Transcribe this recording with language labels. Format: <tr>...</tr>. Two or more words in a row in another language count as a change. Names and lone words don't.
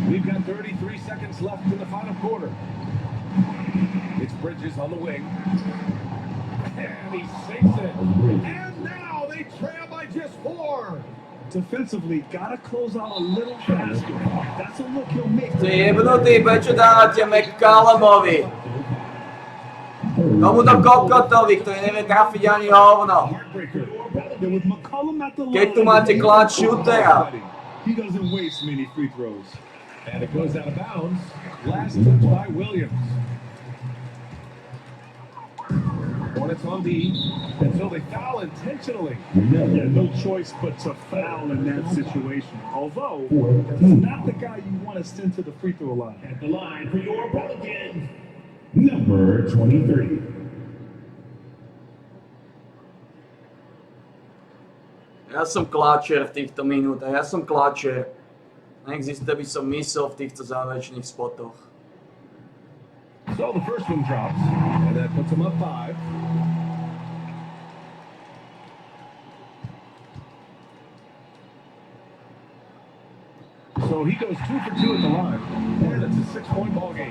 <en>got 33 seconds left in the final quarter. It's Bridges on the wing. And he sinks it. And now they trail by just 4. Defensively, gotta close out a little faster. That's a look he'll make.</en> <sk>Ti jebnutý pečudánatě McCallumovi. Tomuto kokotovi, ktorý nevie trafiť ani hovno. Keď tu máte</sk> <en>clutch shootera. He doesn't waste many free throws. And it goes out of bounds. Last touch by Williams. Hornets on D until they foul intentionally. Yeah, no choice but to foul in that situation. Although, he's not the guy you want to send to the free throw line. At the line for your Pelicans, number 23.</en> <sk>Ja som kláčer v týchto minútach, ja som kláčer. Neexistuje, by som myslel v týchto záverečných spotoch.</sk> <en>So the first one drops, and that puts them up 5. So he goes 2 for 2 at the line, and it's a 6-point ball game.</en>